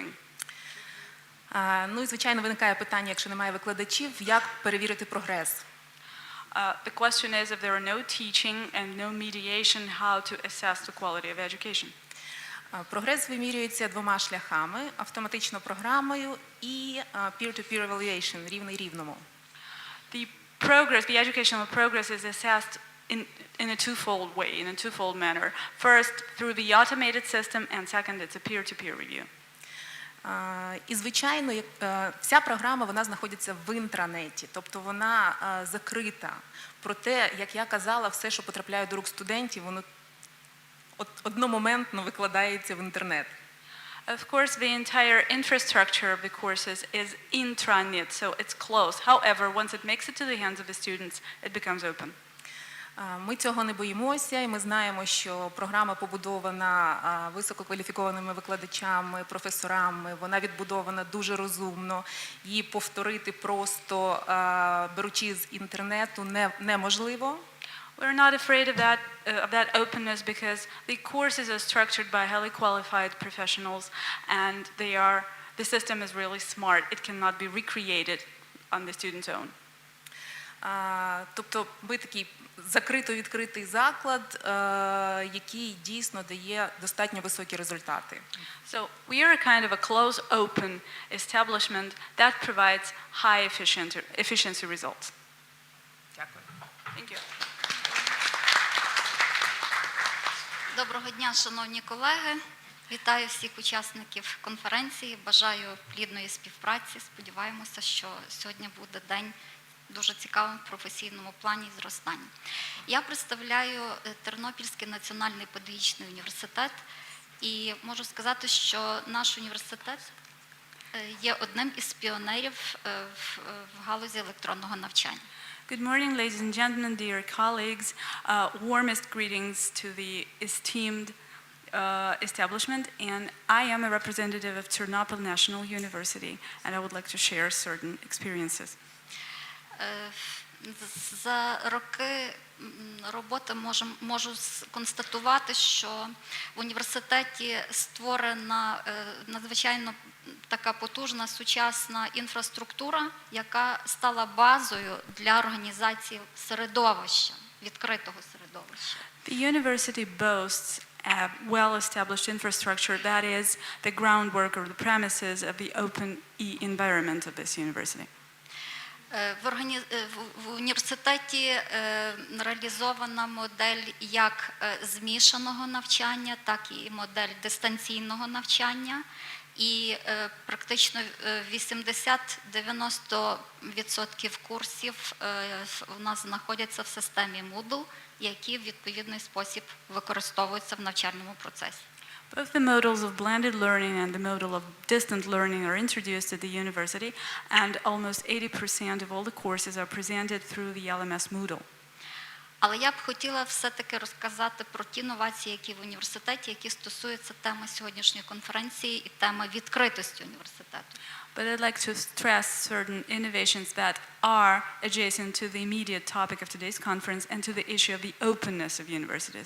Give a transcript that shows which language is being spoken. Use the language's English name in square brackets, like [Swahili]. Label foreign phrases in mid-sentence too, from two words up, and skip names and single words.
[Ukrainian] Ну і, звичайно, виникає питання, якщо немає викладачів, як перевірити прогрес? [English] The question is if there are no teaching and no mediation, how to assess the quality of education. [Ukrainian] Прогрес вимірюється двома шляхами: автоматично програмою і [English] peer-to-peer evaluation, [Ukrainian] рівний рівному. [English] The educational progress is assessed in a twofold way, in a twofold manner. First, through the automated system, and second, it's a peer-to-peer review. [Ukrainian] І, звичайно, вся програма, вона знаходиться в інтранеті, тобто вона закрита. Проте, як я казала, все, що потрапляє до рук студентів, воно одномоментно викладається в інтернет. [English] Of course, the entire infrastructure of the courses is intranet, so it's closed. However, once it makes it to the hands of the students, it becomes open. [Ukrainian] Ми цього не боїмося, і ми знаємо, що програма побудована висококваліфікованими викладачами, професорами, вона відбудована дуже розумно. Її повторити просто беручи з інтернету неможливо. [English] We're not afraid of that openness because the courses are structured by highly qualified professionals, and the system is really smart. It cannot be recreated on the student's own. [Ukrainian] Тобто ми такий закрито-відкритий заклад, який дійсно дає достатньо високі результати. [English] So we are a kind of a closed, open establishment that provides high efficiency results. [Ukrainian] Дякую. [English] Thank you. [Ukrainian] Доброго дня, шановні колеги. Вітаю всіх учасників конференції. Бажаю плідної співпраці. Сподіваємося, що сьогодні буде день дуже цікавим в професійному плані і зростанні. Я представляю Тернопільський національний педагогічний університет і можу сказати, що наш університет є одним із піонерів в галузі електронного навчання. [English] Good morning, ladies and gentlemen, dear colleagues. Warmest greetings to the esteemed establishment, and I am a representative of Ternopil National University, and I would like to share certain experiences. [Ukrainian] За роки роботи можу констатувати, що в університеті створена надзвичайно така потужна сучасна інфраструктура, яка стала базою для організації середовища, відкритого середовища. [English] The university boasts a well-established infrastructure that is the groundwork or the premises of the open environment of this university. [Ukrainian] В університеті реалізована модель як змішаного навчання, так і модель дистанційного навчання. І практично 80-90% курсів у нас знаходяться в системі Moodle, які в відповідний спосіб використовуються в навчальному процесі. [English] Both the models of blended learning and the model of distant learning are introduced at the university, and almost 80% of all the courses are presented through the LMS Moodle. [Ukrainian] Але я б хотіла все-таки розказати про ті новації, які в університеті, які стосуються теми сьогоднішньої конференції і теми відкритості університету. [English] But I'd like to stress certain innovations that are adjacent to the immediate topic of today's conference and to the issue of the openness of universities.